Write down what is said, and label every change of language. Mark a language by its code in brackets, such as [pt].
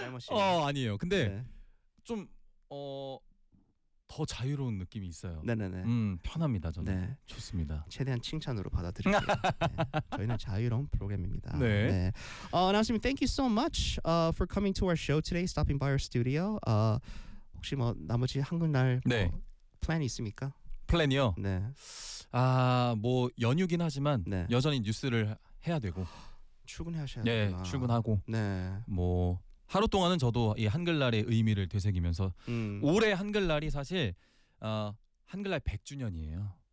[ko] 아니에요. 근데 네. 좀 더 자유로운 느낌이 있어요. 네네네. 편합니다, 저는. 네. 좋습니다. 최대한 칭찬으로 받아들일게요. 네. 저희는 자유로운 프로그램입니다. 네. 아나운서님, 네. [en] Thank you so much for coming to our show today, stopping by our studio. [ko] 혹시 뭐 나머지 한글날 뭐 네. 플랜이 있습니까? 플랜이요? 네. 아, 뭐 연휴긴 하지만 네. 여전히 뉴스를 해야 되고 출근하셔야 돼요. 네, 되나. 출근하고. 네. 뭐 하루 동안은 저도 이 한글날의 의미를 되새기면서 올해 한글날이 사실 한글날 100주년이에요.